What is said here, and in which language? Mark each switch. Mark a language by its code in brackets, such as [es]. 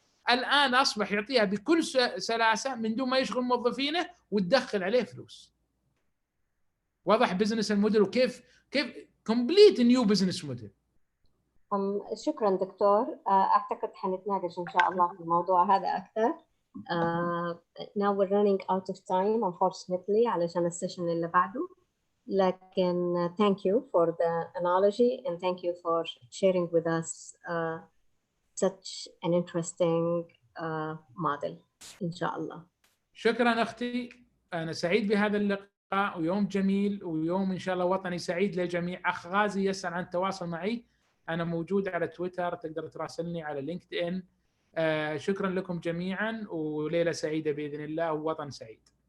[ar] الان اصبح يعطيها بكل سلاسه من دون ما يشغل موظفينه وتدخل عليه فلوس. واضح بزنس الموديل وكيف كومبليت نيو بزنس موديل. شكرا دكتور. أعتقد حنتناقش إن شاء الله في الموضوع هذا أكثر. [en] Now we're running out of time unfortunately [ar] علشان السيشن اللي بعده، لكن [en] thank you for the analogy and thank you for sharing with us such an interesting model. [ar] إن شاء الله. شكرا أختي، أنا سعيد بهذا اللقاء ويوم جميل ويوم إن شاء الله وطني سعيد للجميع. أخ غازي يسأل عن التواصل معي، أنا موجود على تويتر، تقدر تراسلني على لينكد إن. شكرا لكم جميعا وليلة سعيدة بإذن الله ووطن سعيد.